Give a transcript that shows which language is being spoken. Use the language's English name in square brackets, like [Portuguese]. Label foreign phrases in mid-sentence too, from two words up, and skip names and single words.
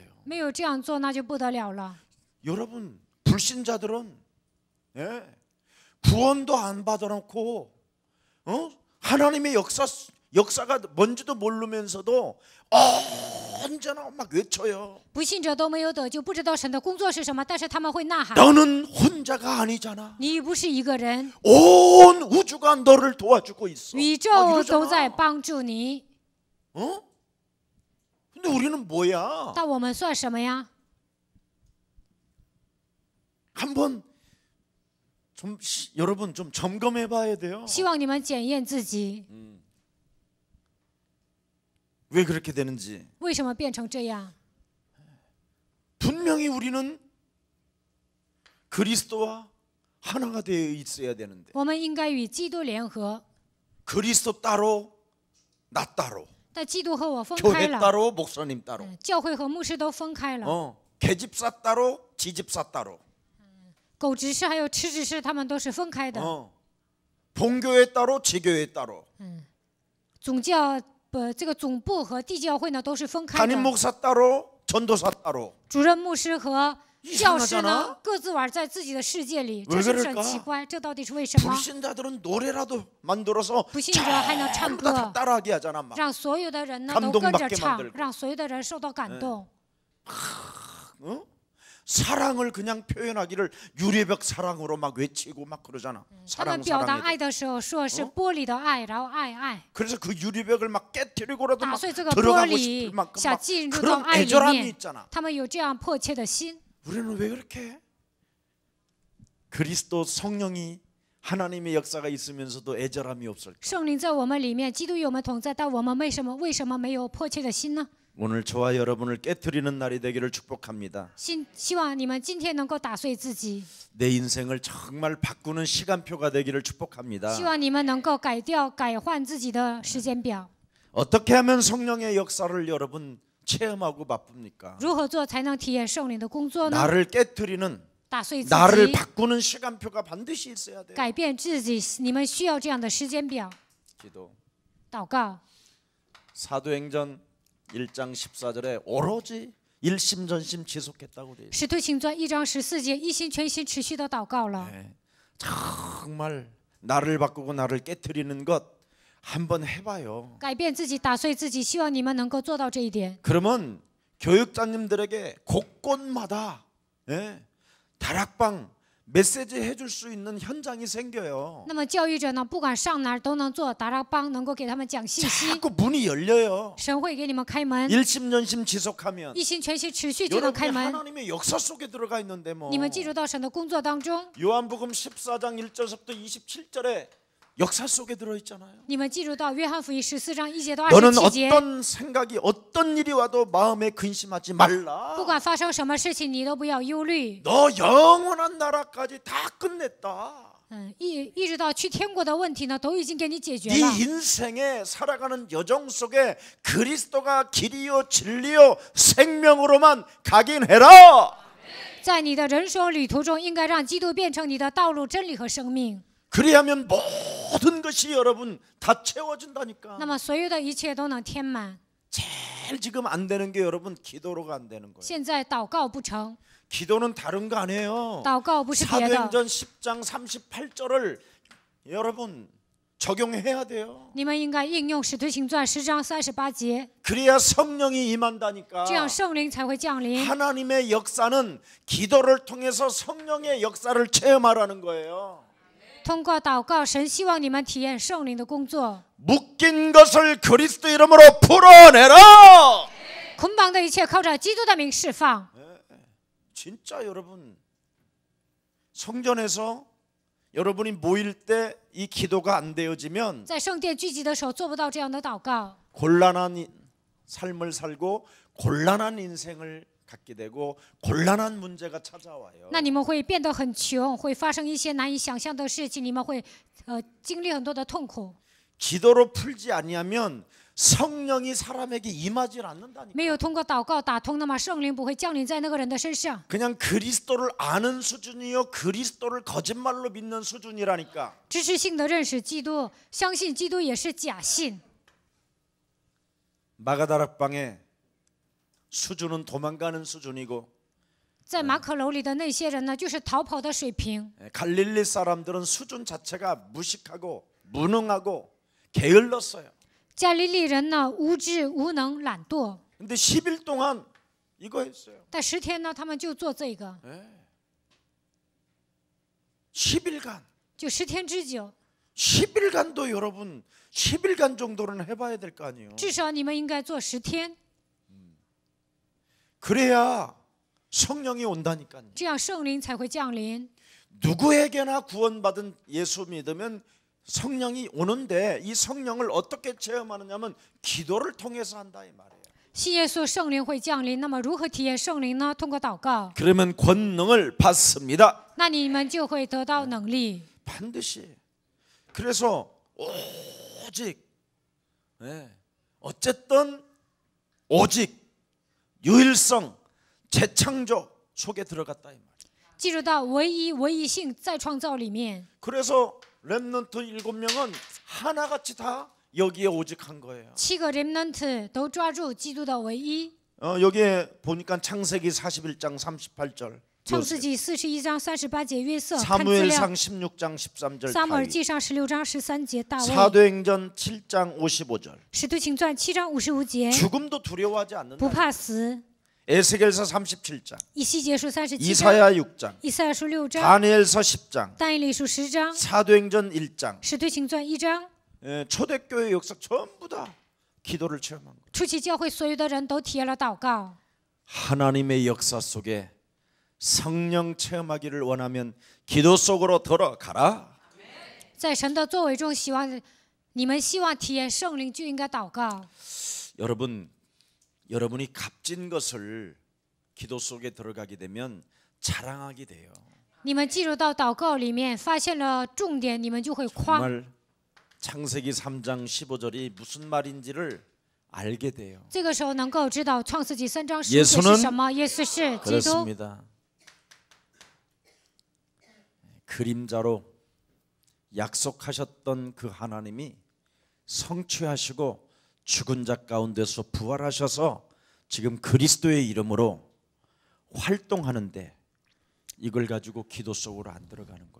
[Chinese] 没有这样做，那就不得了了。 [Korean] 여러분 불신자들은 예, 구원도 안 받아놓고 하나님의 역사가 뭔지도 모르면서도 언제나 막 외쳐요. [Chinese] 不信者都没有得救，不知道神的工作是什么，但是他们会呐喊： [Korean] 너는 혼자가 아니잖아. [Chinese] 你不是一个人， [Korean] 온 우주가 너를 도와주고 있어. [Chinese] 宇 [Korean] 막 [Chinese] 宙 [Korean] 이러잖아. [Chinese] 都在帮助你。 [Korean] 근데 우리는 뭐야? [Chinese] 但我们算什么呀？ [Korean] 한번 좀 여러분 좀 점검해봐야 돼요. [Chinese] 希望你们检验自己， [Korean] 왜 그렇게 되는지. [Chinese] 为什么变成这样？ [Korean] 분명히 우리는 그리스도와 하나가 되어 있어야 되는데 [Chinese] 我们应该与基督联合， [Korean] 그리스도 따로 나 따로 [Chinese] 但基督和我分开 [Korean] 교회 [Chinese] 了， [Korean] 따로 목사님 따로 [Chinese] 教会和牧师都分开了， [Korean] 계집사 따로 지집사 따로 [Chinese] 狗执事还有吃执事他们都是分开的， [Korean] 본교회 따로 지교회 따로 [Chinese] 总教这个总部和地教会呢都是分开 [Korean] 담임 [Chinese] 的， [Korean] 목사 따로 전도사 따로 [Chinese] 主任牧师和教师 [Korean] 이상하잖아 [Chinese] 呢各自玩在自己的世界里， [Korean] 왜 [Chinese] 这是不是 [Korean] 그럴까 [Chinese] 很奇怪？这到底是为什么？ [Korean] 불신자들은 노래라도 만들어서 [Chinese] 不信者还能唱 [Korean] 전부 다 [Chinese] 歌， [Korean] 따라하게 하잖아 막. [Chinese] 让所有的人呢 [Korean] 감동 [Chinese] 都跟着 [Korean] 받게 [Chinese] 唱 [Korean] 만들고 ， [Chinese] 让所有的人受到感动。 [Korean] 사랑을 그냥 표현하기를 유리벽 사랑으로 막 외치고 막 그러잖아. [Chinese] 他们 [Korean] 사랑 [Chinese] 表达 [Korean] 사랑해도. [Chinese] 爱的时候说是玻璃的爱，然后爱爱， [Korean] 그래서 그 유리벽을 막 깨트리고라도 [Chinese] 打 [Korean] 막 [Chinese] 碎这个玻 [Korean] 들어가고 [Chinese] 璃 [Korean] 싶을 ， 만큼 [Chinese] 想 [Korean] 막 [Chinese] 进入到 [Korean] 그런 [Chinese] 爱里 [Korean] 애절함이 [Chinese] 面。 [Korean] 있잖아. [Chinese] 他们有这样迫切的心。 [Korean] 우리는 왜 그렇게 해? 그리스도 성령이 하나님의 역사가 있으면서도 애절함이 없을까? [Chinese] 圣灵在我们里面，基督与我们同在，但我们为什么没有迫切的心呢？ [Korean] 오늘 저와 여러분을 깨트리는 날이 되기를 축복합니다. [Chinese] 希望你们今天能够打碎自己， [Korean] 내 인생을 정말 바꾸는 시간표가 되기를 축복합니다. [Chinese] 希望你们能够改换自己的时间表。 [Korean] 어떻게 하면 성령의 역사를 여러분 체험하고 맛봅니까? [Chinese] 如何做才能体验圣灵的工作呢？ [Korean] 나를 깨트리는 [Chinese] 打碎自 [Korean] 나를 [Chinese] 己， [Korean] 바꾸는 시간표가 반드시 있어야 돼요. [Chinese] 改变自己，你们需要这样的时间表。 [Korean] 기도. [Chinese] 祷告， [Korean] 사도행전 1장 14절에 오로지 일심전심 지속했다고 그래요. [Chinese] 使徒行传1章14节，一心全心持续的祷告了。 [Korean] 네. 정말 나를 바꾸고 나를 깨트리는 것 한번 해봐요. [Chinese] 改变自己，打碎自己，希望你们能够做到这一点。 [Korean] 그러면 교육자님들에게 곳곳마다 다락방 메시지 해줄 수 있는 현장이 생겨요. [Chinese] 那么教育者呢，不管上哪儿都能做达拉邦，能够给他们讲信息。 [Korean] 자꾸 문이 열려요. [Chinese] 神会给你们开门， [Korean] 일심전심 지속하면 [Chinese] 一心全心持续就能 [Korean] 여러분이 [Chinese] 开门。 [Korean] 하나님의 역사 속에 들어가 있는데 뭐. [Chinese] 你们进入到神的工作当中， [Korean] 요한복음 14장 1절부터 27절에 역사 속에 들어있잖아요. [Chinese] 你们进入到约翰福音14章1节到 [Korean] 너는 [Chinese] 27节。 [Korean] 어떤 생각이 어떤 일이 와도 마음에 근심하지 말라. [Chinese] 不管发生什么事情，你都不要忧虑。 [Korean] 너 영원한 나라까지 다 끝냈다. [Chinese] 一直到去天国的问题呢，都已经给你解决 [Korean] 네 [Chinese] 了。 [Korean] 인생에 살아가는 여정 속에 그리스도가 길이요 진리요 생명으로만 각인해라. [Chinese] 在你的人生旅途中，应该让基督变成你的道路、真理和生命。 [Korean] 그리하면 모든 것이 여러분 다 채워진다니까. [Chinese] 那么所有的一切都能填满。 [Korean] 제일 지금 안 되는 게 여러분 기도로가 안 되는 거예요. [Chinese] 现在祷告不成， [Korean] 기도는 다른 거 아니에요. [Chinese] 祷告不是别的。 [Korean] 사도행전 10장 38절을 여러분 적용해야 돼요. [Chinese] 你们应该应用《使徒行传》10章38节， [Korean] 그래야 성령이 임한다니까. [Chinese] 这样圣灵才会降临。 [Korean] 하나님의 역사는 기도를 통해서 성령의 역사를 체험하라는 거예요. [Chinese] 通过祷告，神希望你们体验圣灵的工作。 [Korean] 묶인 것을 그리스도 이름으로 풀어내라. [Chinese] 捆绑的一切靠着基督的名释放。 [Korean] 진짜 여러분 성전에서 여러분이 모일 때 이 기도가 안 되어지면 [Chinese] 在圣殿聚集的时候做不到这样的祷告， [Korean] 곤란한 삶을 살고 곤란한 인생을 갖게 되고 곤란한 문제가 찾아와요. [Chinese] 那你们会变得很穷，会发生一些难以想象的事情，你们会经历很多的痛苦。 [Korean] 기도로 풀지 아니하면 성령이 사람에게 임하지 않는다니까. [Chinese] 没有通过祷告打通，那么圣灵不会降临在那个人的身上。 [Korean] 그냥 그리스도를 아는 수준이요 그리스도를 거짓말로 믿는 수준이라니까. [Chinese] 知识性的认识基督，相信基督也是假信。 [Korean] 마가다락방의 수준은 도망가는 수준이고 [Chinese] 在马可楼里的那些人呢，就是逃跑的水平。 [Korean] 갈릴리 사람들은 수준 자체가 무식하고 무능하고 게을렀어요. [Chinese] 加利利人呢，无知、无能、懒惰。 [Korean] 근데 10일 동안 이거 했어요. [Chinese] 但10天呢，他们就做这个， [Korean] 10일간. [Chinese] 就10天之久。 [Korean] 10일간도 여러분 10일간 정도는 해봐야 될 거 아니에요. [Chinese] 至少你们应该做10天， [Korean] 그래야 성령이 온다니까요. [Chinese] 这样圣灵才会降临。 [Korean] 누구에게나 구원받은 예수 믿으면 성령이 오는데 이 성령을 어떻게 체험하느냐면 기도를 통해서 한다 이 말이에요. [Chinese] 信耶稣，圣灵会降临。那么如何体验圣灵呢？通过祷告。 [Korean] 그러면 권능을 받습니다. [Chinese] 那你们就会得到能力。 [Korean] 반드시. 그래서 오직 어쨌든 오직 유일성 재창조 속에 들어갔다 이 말이에요. [Chinese] 记住到唯一性再创造里面。 [Korean] 그래서 렘넌트 7명은 하나같이 다 여기에 오직 한 거예요. [Chinese] 7 个 remnant 都抓住基督的唯一。 [Korean] 여기에 보니까 창세기 41장 38절, [Chinese] 创世纪41章38节约瑟，看资料。 [Korean] 사무엘상 16장 13절 [Chinese] 撒母耳 [Korean] 다윗, [Chinese] 记上16章13节大卫。 [Korean] 사도행전 7장 55절. [Chinese] 使徒行传7章55节， [Korean] 죽음도 두려워하지 [Chinese] 不 [Korean] 않는다. [Chinese] 怕死。 [Korean] 에스겔서 37장, [Chinese] 以西结书37章， [Korean] 이사야 6장, [Chinese] 以赛亚书6章， [Korean] 다니엘서 10장, [Chinese] 但以理书10章， [Korean] 사도행전 1장. [Chinese] 使徒行传1章。 [Korean] 초대교회 역사 전부 다 기도를 체험한 거예요. [Chinese] 初期教会所有的人都体验了祷告。 [Korean] 하나님의 역사 속에 성령 체험하기를 원하면 기도 속으로 들어가라. [Chinese] 在神的作为中，你们希望体验圣灵，就应该祷告。 [Korean] 여러분이 값진 것을 기도 속에 들어가게 되면 자랑하게 돼요. [Chinese] 你们进入到祷告里面，发现了重点，你们就会夸。 [Korean] 정말 창세기 3장 15절이 무슨 말인지를 알게 돼요. [Chinese] 这个时候能够知道创世纪3章15 [Korean] 예수는 [Chinese] 节是什么？耶稣是基督。 [Korean] 그렇습니다. 그림자로 약속하셨던 그 하나님이 성취하시고 죽은 자 가운데서 부활하셔서 지금 그리스도의 이름으로 활동하는데 이걸 가지고 기도 속으로 안 들어가는 거예요.